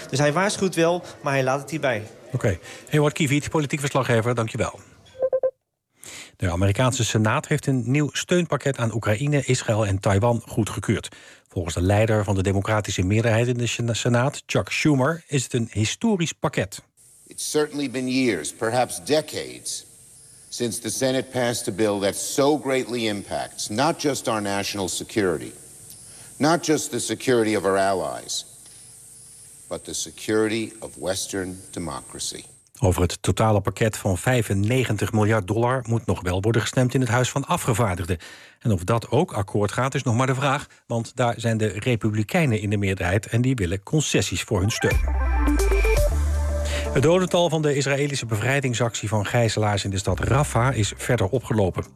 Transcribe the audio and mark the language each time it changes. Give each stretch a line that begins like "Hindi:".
Dutch: Dus hij waarschuwt wel, maar hij laat het hierbij. Oké. Okay. Ewout Kiewiet, politiek verslaggever, dankjewel. De Amerikaanse Senaat heeft een nieuw steunpakket aan Oekraïne, Israël en Taiwan goedgekeurd. Volgens de leider van de democratische meerderheid in de Senaat, Chuck Schumer, is het een historisch pakket.
English: It's certainly been years, perhaps decades, since the Senate passed a bill that so greatly impacts not just our national security, not just the security of our allies, but the security of Western democracy.
Dutch: Over het totale pakket van 95 miljard dollar moet nog wel worden gestemd in het Huis van Afgevaardigden. En of dat ook akkoord gaat is nog maar de vraag, want daar zijn de Republikeinen in de meerderheid en die willen concessies voor hun steun. Het dodental van de Israëlische bevrijdingsactie van gijzelaars in de stad Rafah is verder opgelopen.